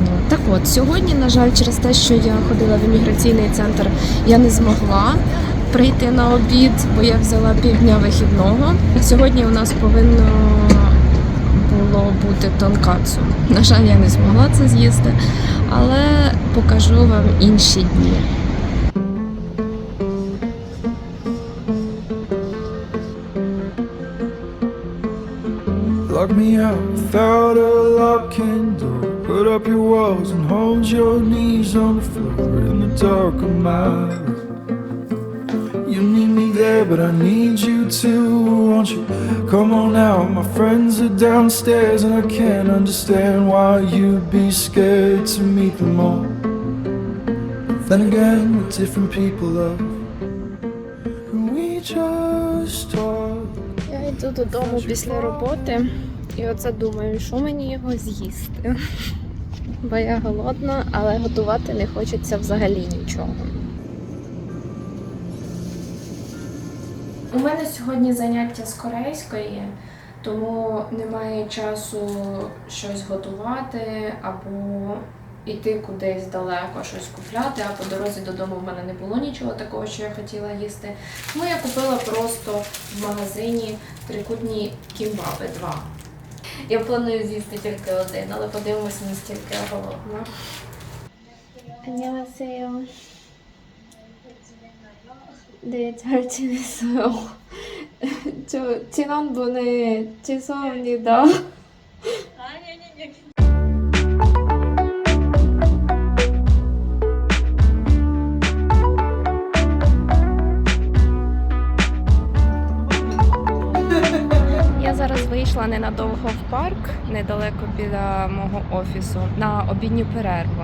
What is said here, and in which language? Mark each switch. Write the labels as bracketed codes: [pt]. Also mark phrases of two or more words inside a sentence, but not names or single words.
[uk] Так от, сьогодні, на жаль, через те, що я ходила в імміграційний центр, я не змогла прийти на обід, бо я взяла півдня вихідного. Сьогодні у нас повинно було бути тонкацу. На жаль, я не змогла це з'їсти, але покажу вам інші дні. [en] Lock me out without a lock and door. Put up your walls and hold your knees on the floor in the dark of my room. You need me there, but I need you too, won't you? Come on out, my friends are downstairs and I can't understand why you'd be scared to meet them all. Then again, we're different people, love. And we just talk. [uk] Я йду додому після роботи і оце думаю, що мені його з'їсти. Бо я голодна, але готувати не хочеться взагалі нічого. У мене сьогодні заняття з корейської, тому немає часу щось готувати або йти кудись далеко, щось купляти, а по дорозі додому в мене не було нічого такого, що я хотіла їсти. Тому я купила просто в магазині трикутні кімбаби 2. Я планую з'їсти тільки один, але подивимося, наскільки я голодна. [ko] 안녕하세요. 네, 잘 지냈어요. 저 지난번에 죄송합니다. 아니. [uk] Я зараз вийшла ненадовго в парк, недалеко біля мого офісу, на обідню перерву.